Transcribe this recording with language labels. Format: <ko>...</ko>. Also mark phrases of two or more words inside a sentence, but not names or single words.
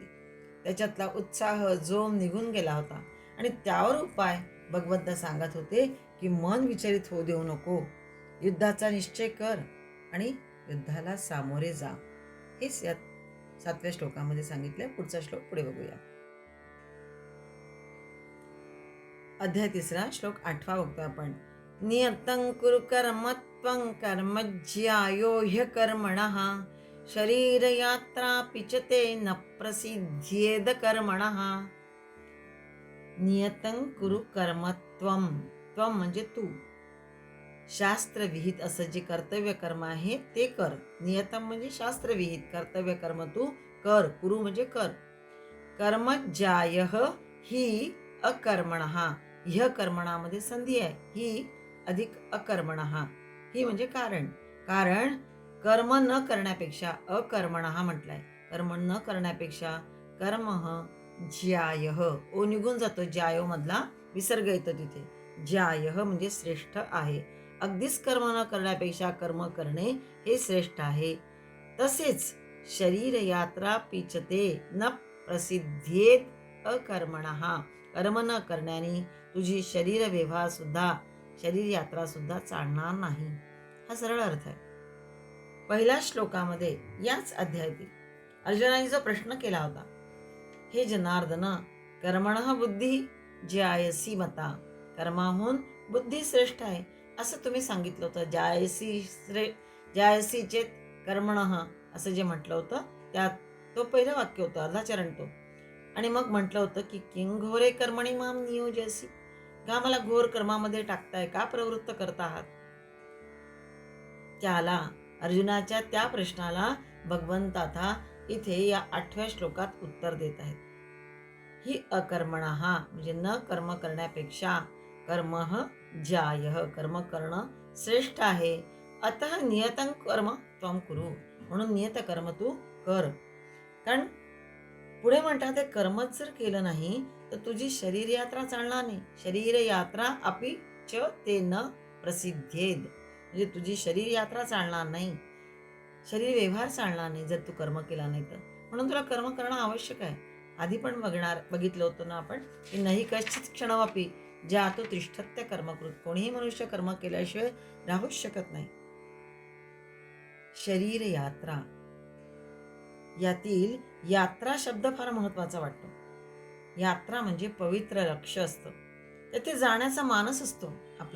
<mr>त्याच्यातला उत्साह जोम निघून गेला होता आणि त्यावर उपाय भगवंत सांगत होते की मन विचलित होऊ देऊ नको, युद्धाचा निश्चय कर आणि युद्धाला सामोरे जा. हेच या 7व्या श्लोकामध्ये सांगितलंय. पुढचा श्लोक पुढे बघूया. अध्याय 3 श्लोक 8 बघतो आपण.</mr> <sa>नियतं कुरु कर्म त्वं कर्म ज्यायो ह्यकर्मणः शरीरयात्रा पिचते न प्रसिद्ध्येद कर्मणः. नियतं कुरु कर्म त्वं,</sa> <mr>त्वं म्हणजे तू, शास्त्रविहित असं जे कर्तव्य कर्म आहे ते कर. नियतम म्हणजे शास्त्रविहित कर्तव्य कर्म तू कर. कुरु म्हणजे कर.</mr> <sa>कर्म ज्यायः ही अकर्मणः.</sa> <mr>ह्य कर्मणामध्ये संधी आहे. ही अधिक अकर्मणः. ही म्हणजे कारण. कारण कर्म न करण्यापेक्षा अकर्मणः म्हटलंय. कर्म न करण्यापेक्षा</mr> <sa>कर्मः ज्यायः,</sa> <mr>ओ निघून जातो ज्यायो मधला विसर्ग येतो तिथे. ज्यायः म्हणजे श्रेष्ठ आहे. अगदीच कर्म न करण्यापेक्षा कर्म करणे हे श्रेष्ठ आहे.</mr> <sa>तसेच शरीर यात्रा पिचते न प्रसिद्धेत अकर्मणः.</sa> <mr>कर्म न करण्याने तुझी शरीर व्यवहार सुद्धा, शरीर यात्रा सुद्धा चालणार नाही. हा सरळ अर्थ आहे. पहिल्या श्लोकामध्ये याच अध्यायातील अर्जुनाने जो प्रश्न केला होता,</mr> <sa>हे जनार्दन कर्मणः बुद्धी ज्यायसी मता,</sa> <mr>कर्माहून बुद्धी श्रेष्ठ आहे असं तुम्ही सांगितलं होतं.</mr> <sa>ज्यायसी चेत कर्मणः</sa> <mr>असं जे म्हटलं होतं त्यात तो पहिलं वाक्य होतं, अर्धा चरण तो. आणि मग म्हटलं होतं की</mr> <sa>किंग घोरे कर्मणी माम नियोजसी,</sa> <mr>का मला घोर कर्मामध्ये टाकताय, का प्रवृत्त करता आहात. त्याला अर्जुनाच्या त्या प्रश्नाला भगवंत आता इथे या 8व्या श्लोकात उत्तर देत आहेत.</mr> <sa>ही अकर्मणः</sa> <mr>म्हणजे न कर्म करण्यापेक्षा</mr> <sa>कर्मः ज्यायः,</sa> <mr>कर्म करणं श्रेष्ठ आहे.</mr> <sa>अतः नियतं कर्म त्वं कुरु,</sa> <mr>म्हणून नियत कर्म तू कर. कारण पुढे म्हणतात ते कर्मच जर केलं नाही तर तुझी शरीर यात्रा चालणार नाही.</mr> <sa>शरीर यात्रा अपि च ते न प्रसिद्धेद,</sa> <mr>म्हणजे तुझी शरीर यात्रा चालणार नाही, शरीर व्यवहार चालणार नाही जर तू कर्म केला नाही तर. म्हणून तुला कर्म करणं आवश्यक आहे. आधी पण बघितलं होतं ना आपण की नाही</mr> <sa>कश्चित क्षणमपि ज्यातो तिष्ठत्य कर्मकृत.</sa> <mr>कोणीही मनुष्य कर्म केल्याशिवाय राहूच शकत नाही. शरीर यात्रा, यातील यात्रा शब्द फार महत्वाचा वाटतो. यात्रा म्हणजे पवित्र लक्ष्य असतं, तेथे जाण्याचा मानस असतो आपला.</mr>